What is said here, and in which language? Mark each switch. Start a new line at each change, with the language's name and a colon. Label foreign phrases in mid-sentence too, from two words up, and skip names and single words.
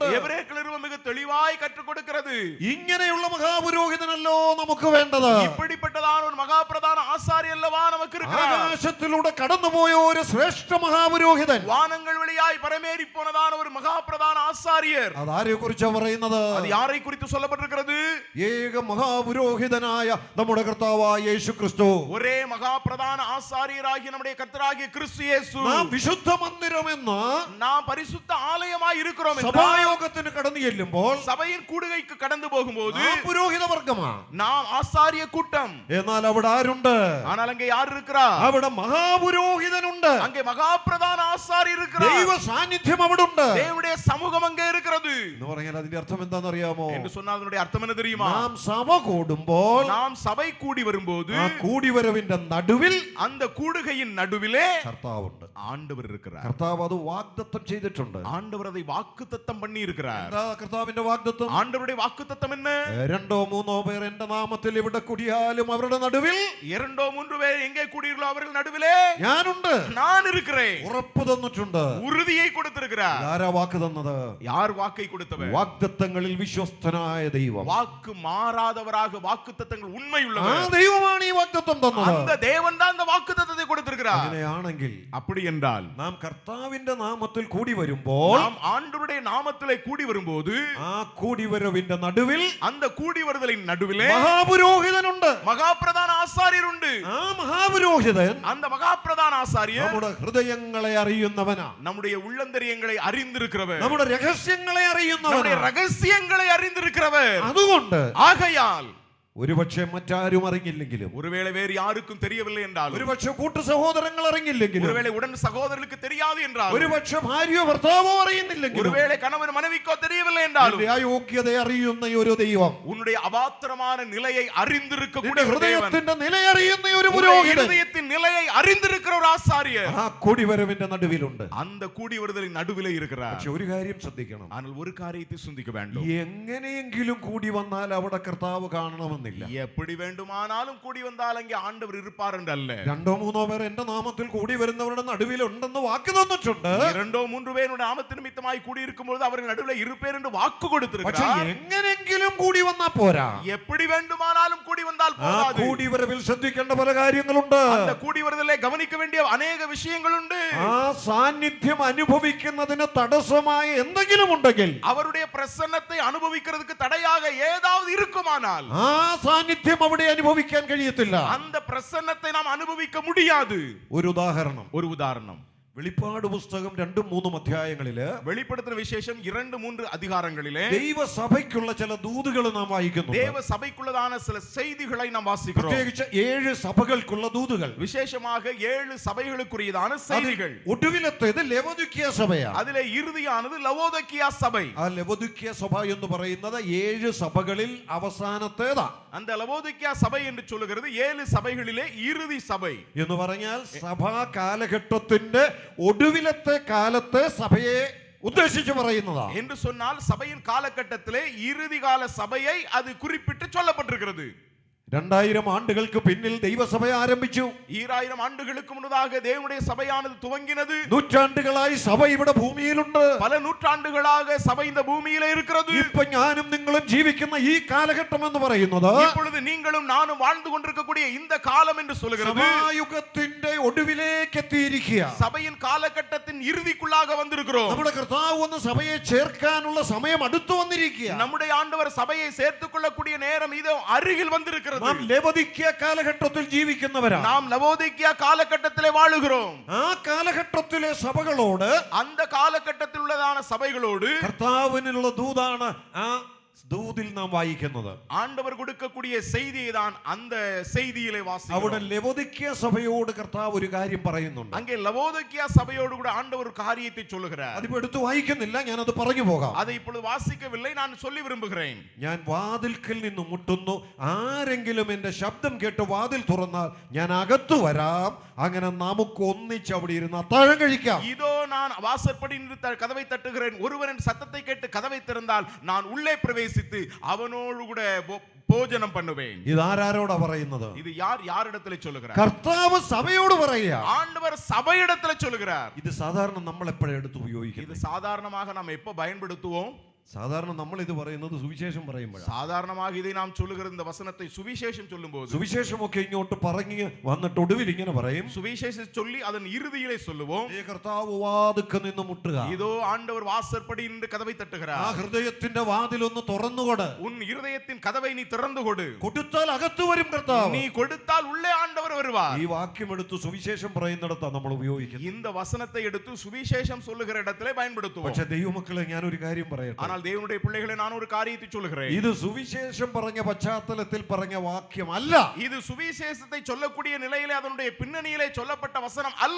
Tamil: எபிரேயர் நிருபம் மிக தெளிவாய் கற்றுக் கொடுக்கிறது.
Malayalam: ഇങ്ങനെയുള്ള മഹാപുരോഹിതനല്ലോ നമുക്ക് വേണ്ടത്.
Tamil: இப்படிப்பட்டதான ஒரு மகா பிரதான ஆசாரியர் அல்லவா நமக்கு இருக்கிறார்.
Malayalam: ആകാശത്തിലൂടെ കടന്നുപോയ ഒരു ശ്രേഷ്ഠ മഹാപുരോഹിതൻ,
Tamil: வானங்கள் வழியாய் பரமேறி போனதான ஒரு மகா பிரதான ஆசாரியர்.
Malayalam: അതാരെ കുറിച്ചാ പറയുന്നത്?
Tamil: அது யாரை குறித்து சொல்லப்பட்டிருக்கிறது?
Malayalam: ഏക മഹാപുരോഹിതനായ നമ്മുടെ കർത്താവായ യേശു ക്രിസ്തു.
Tamil: ஒரே மகா பிரதான ஆசாரியராகிய நம்முடைய கர்த்தராகிய கிறிஸ்து இயேசு.
Malayalam: നാം വിശുദ്ധ മന്ദിരമെന്ന്
Tamil: நாம் பரிசுத்த ஆலயமாய் இருக்கிறோம் என்றால்,
Malayalam: സഭായോഗത്തിന് കടന്നു ചെല്ലുമ്പോൾ
Tamil: சபையின் கூடுகைக்கு கடந்து போகும்போது
Malayalam: നാം പുരോഹിത വർഗമാണ്.
Tamil: நாம் ஆசாரிய கூட்டம்.
Malayalam: എന്നാൽ അവിടെ ആരുണ്ട്?
Tamil: ஆனால் அங்கே யார் இருக்கிறார்?
Malayalam: അവിടെ മഹാപുരോഹിതനുണ്ട്.
Tamil: அங்கே மகா பிரதான ஆசாரியர் இருக்கிறார்.
Malayalam: ദൈവ സാന്നിധ്യം അവിടെ ഉണ്ട്.
Tamil: தேவனுடைய சமூகம் அங்கே இருக்கிறது.
Malayalam: എന്ന് പറഞ്ഞാൽ അതിന്റെ അർത്ഥം എന്താണെന്നറിയാമോ?
Tamil: என்று சொன்னால் அதனுடைய அர்த்தம் என்ன தெரியுமா?
Malayalam: നാം സഭ കൂടുമ്പോൾ,
Tamil: நாம் சபை கூடி வரும்போது
Malayalam: ആ കൂടിവരവിന്റെ നടുവിൽ
Tamil: அந்த கூடுகையின் நடுவிலே
Malayalam: കർത്താവുണ്ട്.
Tamil: ஆண்டவர் இருக்கிறார்.
Malayalam: കർത്താവ് അത് വാഗ്ദത്തം ചെയ്തിട്ടുണ്ട്.
Tamil: ஆண்டவர் அதை வாக்குத்தத்தம் பண்ணி இருக்கிறார்.
Malayalam: എന്താ കർത്താവിന്റെ വാഗ്ദത്തം?
Tamil: ஆண்டவருடைய வாக்குத்தத்தம் என்ன?
Malayalam: 2-3 പേർ എന്റെ നാമത്തിൽ ഇവിടെ കൂടിയാലും അവരുടെ നടുവിൽ
Tamil: 2-3 பேர் எங்கே கூடியிருக்கிறோ அவர்கள் நடுவிலே
Malayalam: ഞാനുണ്ട്.
Tamil: நான் இருக்கிறேன்.
Malayalam: ഉറപ്പ് തന്നിട്ടുണ്ട്.
Tamil: உறுதியை கொடுத்திருக்கிறார்.
Malayalam: ആരാ വാക്ക് തന്നത്?
Tamil: யார் வாக்கை கொடுத்தவர்?
Malayalam: വാഗ്ദത്തങ്ങളിൽ വിശ്വസ്തനായ ദൈവം.
Tamil: வாக்கு மாறாதவராக வாக்குத்தத்தங்கள்
Malayalam: ആ
Tamil: உண்மையுள்ளவர்.
Malayalam: ദൈവമാണ് ഈ വാഗ്ദത്തം തന്നത്.
Tamil: அந்த தேவன் தான் அந்த வாக்குத்தத்தத்தை கொடுத்திருக்கிறார்.
Malayalam: അങ്ങനെയാണെങ്കിൽ
Tamil: அப்படி என்றால்
Malayalam: നാം കർത്താവിന്റെ നാമത്തിൽ കൂടി വരുമ്പോൾ
Tamil: நாம் ஆண்டவருடைய நாமத்திலே கூடி வரும்போது
Malayalam: ആ കൂടിവരവിന്റെ നടുവിൽ
Tamil: அந்த கூடி வருதலின் நடுவிலே
Malayalam: മഹാപുരോഹിതനുണ്ട്.
Tamil: மகாபிரதான ஆசாரியர் உண்டு.
Malayalam: ആ മഹാപുരോഹിതൻ
Tamil: அந்த மகாபிரதான ஆசாரியர்
Malayalam: നമ്മുടെ ഹൃദയങ്ങളെ അറിയുന്നവനാ,
Tamil: நம்முடைய உள்ளந்தரியங்களை அறிந்திருக்கிறவர்,
Malayalam: നമ്മുടെ രഹസ്യങ്ങളെ
Tamil: நம்முடைய
Malayalam: അറിയുന്നവനാ.
Tamil: ரகசியங்களை அறிந்திருக்கிறவர்.
Malayalam: അതുകൊണ്ട്
Tamil: ஆகையால்
Malayalam: ഒരുപക്ഷെ മറ്റാരും അറിഞ്ഞില്ലെങ്കിലും,
Tamil: ஒருவேளை வேறு யாருக்கும் தெரியவில்லை என்றாலும்,
Malayalam: ഒരുപക്ഷെ കൂട്ടു സഹോദരങ്ങൾ അറിഞ്ഞില്ലെങ്കിലും,
Tamil: ஒருவேளை உடன் சகோதரர்களுக்கு தெரியாது என்றாலும்,
Malayalam: ഒരുപക്ഷെ ഭാര്യയോ ഭർത്താവോ അറിയുന്നില്ലെങ്കിലും,
Tamil: ஒருவேளை கணவன் மனைவிக்கோ தெரியவில்லை என்றாலும்,
Malayalam: നിന്റെ അയോഗ്യത അറിയുന്ന ഒരു ദൈവം,
Tamil: உன்னுடைய அபாத்திரமான நிலையை
Malayalam: നിന്റെ
Tamil: அறிந்திருக்கக்கூடிய ஒரு தேவன்,
Malayalam: ഹൃദയത്തിന്റെ നില അറിയുന്ന ഒരു
Tamil: உன்னுடைய
Malayalam: പുരോഹിതൻ
Tamil: இதயத்தின் நிலையை அறிந்திருக்கிற ஒரு ஆசாரியர்
Malayalam: ആ കൂടിവരവിന്റെ നടുവിലുണ്ട്.
Tamil: அந்த கூடி வருதலின் நடுவிலே இருக்கிறார்.
Malayalam: പക്ഷെ ഒരു കാര്യം ശ്രദ്ധിക്കണം,
Tamil: ஆனால் ஒரு காரியத்தை சிந்திக்க வேண்டும்.
Malayalam: എങ്ങനെയെങ്കിലും കൂടി വന്നാൽ അവിടെ കർത്താവ് കാണണമെന്നില്ല.
Tamil: எப்படி வேண்டுமானாலும் கூடி வந்தால் அங்கே ஆண்டவர் இருப்பார் என்று அல்ல.
Malayalam: 2-3 പേർ എന്റെ നാമത്തിൽ കൂടി വരുന്നവരുടെ നടുവിലുണ്ടെന്ന് വാക്ക് തന്നിട്ടുണ്ട്.
Tamil: 2-3
Malayalam: പേരുടെ നാമത്തിന് നിമിത്തമായി കൂടി
Tamil: இருக்கும்போது அவர்கள் நடுவில் இருப்பேர் என்று வாக்கு
Malayalam: പക്ഷെ
Tamil: கொடுத்திருக்கிறார்.
Malayalam: എങ്ങനെയെങ്കിലും കൂടി വന്നാ പോരാ.
Tamil: எப்படி வேண்டுமானாலும் கூடி வந்தால்
Malayalam: ആ
Tamil: போதாது.
Malayalam: കൂടിവരവിൽ ശ്രദ്ധിക്കേണ്ട പല കാര്യങ്ങളുണ്ട്.
Tamil: அந்த கூடி வருதலை கவனிக்க வேண்டிய अनेक விஷயங்கள் உண்டு.
Malayalam: ആ സാന്നിധ്യം അനുഭവിക്കുന്നതിന് തടസ്സമായ എന്തെങ്കിലും ഉണ്ടെങ്കിൽ,
Tamil: அவருடைய பிரசன்னத்தை அனுபவிக்கிறதுக்கு தடையாக ஏதாவது இருக்குமானால்
Malayalam: ആ സാന്നിധ്യം അവിടെ അനുഭവിക്കാൻ കഴിയത്തില്ല.
Tamil: அந்த பிரசன்னத்தை நாம் அனுபவிக்க முடியாது.
Malayalam: ഒരു ഉദാഹരണം,
Tamil: ஒரு உதாரணம்,
Malayalam: വെളിപ്പാട് പുസ്തകം 2-3 അധ്യായങ്ങളില്
Tamil: வெளிப்படுத்தின விசேஷம் 2-3 அதிகாரங்களிலே
Malayalam: ദൈവസഭയ്ക്കുള്ള ചില ദൂതുകൾ നാം വായിക്കുന്നു.
Tamil: தேவ சபைக்குள்ளதான சில செய்திகளை நாம் வாசிக்கிறோம்.
Malayalam: പ്രത്യേകിച്ച് 7 സഭകൾക്കുള്ള ദൂതുകൾ,
Tamil: விசேஷமாக 7 சபைகளுக்குரியதான செய்திகள்.
Malayalam: ഒടുവിലത്തേത് ലവോദിക്കിയ സഭയാണ്.
Tamil: அதிலே இறுதியானது லவோதிக்கியா சபை.
Malayalam: ആ ലവോദിക്കിയ സഭ എന്ന് പറയുന്നത് 7 സഭകളിൽ അവസാനത്തേതാ.
Tamil: அந்த லவோதிக்கியா சபை என்று சொல்லுகிறது 7 சபைகளிலே இறுதி சபை.
Malayalam: എന്ന് പറഞ്ഞാൽ സഭാ കാലഘട്ടത്തിന്റെ ഒടുവിലത്തെ കാലത്തെ സഭയെ ഉദ്ദേശിച്ച് പറയുന്നതാ.
Tamil: என்று சொன்னால் சபையின் காலகட்டத்திலே இறுதி கால சபையை அது குறிப்பிட்டு சொல்லப்பட்டிருக்கிறது.
Malayalam: 2000 ആണ്ടുകൾക്ക് പിന്നിൽ ദൈവസഭ ആരംഭിച്ചു.
Tamil: 2000 ஆண்டுகளுக்கு முன்னதாக தேவனுடைய சபையானது துவங்கினது.
Malayalam: നൂറ്റാണ്ടുകളായി സഭ ഇവിടെ ഭൂമിയിലുണ്ട്.
Tamil: பல நூற்றாண்டுகளாக சபை இந்த பூமியிலே இருக்கிறது.
Malayalam: ഇപ്പൊ ഞാനും നിങ്ങളും ജീവിക്കുന്ന ഈ കാലഘട്ടം എന്ന് പറയുന്നത്
Tamil: இப்பொழுது நீங்களும் நானும் வாழ்ந்து கொண்டிருக்கக்கூடிய இந்த காலம் என்று சொல்கிறது.
Malayalam: സഭായുഗത്തിന്റെ ഒടുവിലേക്ക് എത്തിയിരിക്കുക.
Tamil: சபையின் காலகட்டத்தின் இறுதிக்குள்ளாக வந்திருக்கிறோம்.
Malayalam: നമ്മുടെ കർത്താവ് വന്ന് സഭയെ ചേർക്കാനുള്ള സമയം അടുത്തു വന്നിരിക്കുക.
Tamil: நம்முடைய ஆண்டவர் சபையை சேர்த்துக் கொள்ளக்கூடிய நேரம் இது அருகில் வந்திருக்கிறது.
Malayalam: നാം ലവോദിക്കിയ കാലഘട്ടത്തിൽ ജീവിക്കുന്നവരാ.
Tamil: நாம் லவோதிக்கியா காலகட்டத்திலே வாழுகிறோம்.
Malayalam: ആ കാലഘട്ടത്തിലെ സഭകളോട്,
Tamil: அந்த காலகட்டத்தில் உள்ளதான சபைகளோடு
Malayalam: കർത്താവിനുള്ള ദൂതാണ് ആ ദൂതിൽ നാം വായിക്കുന്നത്.
Tamil: ஆண்டவர் கொடுக்கக்கூடிய செய்தியை தான் அந்த செய்தியிலே
Malayalam: അവിടെ
Tamil: வாசிக்கிறோம்.
Malayalam: ലവോദിക്കിയ സഭയോട് കർത്താവ് ഒരു കാര്യം പറയുന്നുണ്ട്.
Tamil: அங்கே லவோதிக்கியா சபையோடு கூட ஆண்டவர் ஒரு காரியத்தை சொல்லுகிறார்.
Malayalam: അതിപ്പോ എടുത്ത് വായിക്കുന്നില്ല, ഞാനത് പറഞ്ഞു പോകാം.
Tamil: அதை இப்பொழுது வாசிக்கவில்லை, நான் சொல்லி விரும்புகிறேன்.
Malayalam: ഞാൻ വാതിൽക്കൽ നിന്ന് മുട്ടുന്നു, ആരെങ്കിലും എന്റെ ശബ്ദം കേട്ട് വാതിൽ തുറന്നാൽ ഞാൻ അകത്തു വരാം, അങ്ങനെ നമുക്ക് ഒന്നിച്ച് അവിടെ ഇരുന്ന് അത്താഴം കഴിക്കാം.
Tamil: இதோ நான் வாசற்படி நின்று கதவை தட்டுகிறேன், ஒருவன் என் சத்தத்தை கேட்டு கதவை திறந்தால் நான் உள்ளே பிரவேசித்து அவனோடு கூட ഭോജനം பண்ணுவேன்.
Malayalam: ഇതാരോടാ പറയുന്നത്?
Tamil: இது யார் யாரிடத்திலே சொல்லுகிறார்?
Malayalam: കർത്താവ് സഭയോട് പറയുക.
Tamil: ஆண்டவர் சபையிடத்திலே சொல்லுகிறார்.
Malayalam: ഇത് സാധാരണ നമ്മൾ എപ്പോഴും എടുത്ത് ഉപയോഗിക്കുന്നത്?
Tamil: இது சாதாரணமாக நாம் எப்ப பயன்படுத்துவோம்?
Malayalam: സാധാരണ നമ്മൾ ഇത് പറയുന്നത് സുവിശേഷം പറയുമ്പോഴാണ്.
Tamil: சாதாரணமாக இதை நாம் சொல்லுகிற இந்த வசனத்தை சுவிசேஷம் சொல்லும்போது,
Malayalam: സുവിശേഷമൊക്കെ ഇങ്ങോട്ട് പറഞ്ഞ് വന്നിട്ട് ഒടുവിൽ ഇങ്ങനെ പറയും,
Tamil: சுவிசேஷம் சொல்லி அதன் இறுதியிலே சொல்லுவோம்,
Malayalam: കർത്താവ് വാതിൽക്കൽ നിന്ന് മുട്ടുക.
Tamil: இதோ ஆண்டவர் வாசற்படி நின்று கதவை
Malayalam: ആ
Tamil: தட்டுகிறார்.
Malayalam: ഹൃദയത്തിന്റെ വാതിലൊന്ന് തുറന്നുകൊട്.
Tamil: உன் இருதயத்தின் கதவை நீ திறந்து கொடு.
Malayalam: കൊടുത്താൽ അകത്തു വരും കർത്താവ്.
Tamil: நீ கொடுத்தால் உள்ளே ஆண்டவர் வருவார்.
Malayalam: ഈ വാക്യം എടുത്ത് സുവിശേഷം പറയുന്നിടത്താണ് നമ്മൾ ഉപയോഗിക്കുന്നത്.
Tamil: இந்த வசனத்தை எடுத்து சுவிசேஷம் சொல்லுகிற இடத்திலே பயன்படுத்துவோம்.
Malayalam: പക്ഷെ ദൈവമക്കളെ, ഞാനൊരു കാര്യം പറയട്ടെ.
Tamil: ஆனால் தேவனுடைய பிள்ளைகளை நான் ஒரு காரியத்தை சொல்லுகிறேன்.
Malayalam: ഇത് സുവിശേഷം പറഞ്ഞ പശ്ചാത്തലത്തിൽ പറഞ്ഞ വാക്യമല്ല.
Tamil: இது சுவிசேஷத்தை சொல்லக்கூடிய நிலையிலே அதனுடைய பின்னணியிலே சொல்லப்பட்ட வசனம் அல்ல.